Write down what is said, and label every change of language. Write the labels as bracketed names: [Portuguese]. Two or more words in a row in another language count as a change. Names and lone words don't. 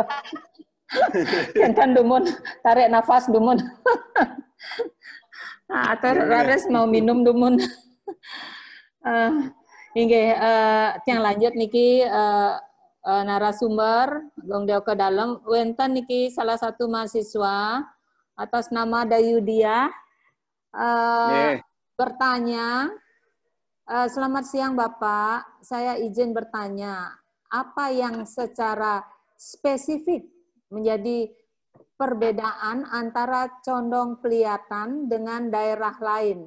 [Balinese] Kan dumun, [Indonesian] tarik nafas dumun. Atau Rares mau minum dumun. Inggih, yang lanjut niki narasumber gong deoke dalam [Balinese] wenten niki [Indonesian] salah satu mahasiswa atas nama Dayudia bertanya. Selamat siang Bapak, saya izin bertanya, apa yang secara spesifik menjadi perbedaan antara Condong Peliatan dengan daerah lain?